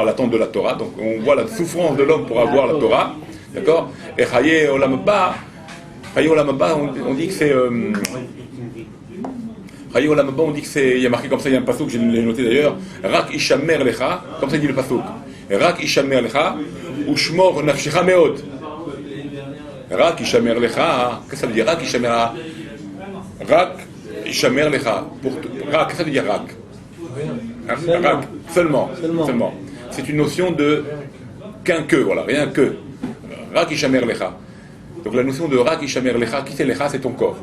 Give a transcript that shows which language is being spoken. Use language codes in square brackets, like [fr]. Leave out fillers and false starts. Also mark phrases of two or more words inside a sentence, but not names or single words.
[fr] La tente de la Torah. Donc on voit la souffrance de l'homme pour avoir la Torah, d'accord? [he] Et חיי עולם הבא, [fr] on dit que c'est... [he] חיי עולם הבא, [fr] on dit que c'est... Il y a marqué comme ça, il y a un passouk, je l'ai noté d'ailleurs, [he] רק השמר לך, [fr] comme ça il dit le passouk. [he] רק השמר לך ושמור נפשך מאד. רק השמר לך, [fr] qu'est-ce que ça veut dire? [he] רק השמר לך. רק השמר לך. Rak, [fr] qu'est-ce que ça veut dire Rak? Rak, seulement. C'est une notion de qu'un que, voilà, rien que. [he] רק השמר לך. [fr] Donc la notion de [he] רק השמר לך, [fr] qui c'est Lecha? C'est ton corps.